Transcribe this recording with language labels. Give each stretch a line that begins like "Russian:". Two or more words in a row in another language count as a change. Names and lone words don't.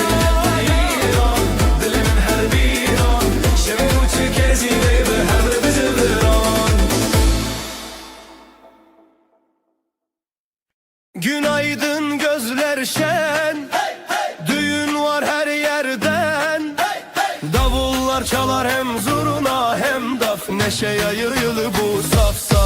Kurdish: Dile te yiron, dilimin her biron, şevê kuçikê zîvê bi hevre bi seviron.
Turkish: Günaydın gözler şen, düğün var her yerden. Davullar çalar hem zurna hem daf, neşe yayılı bu saf saf.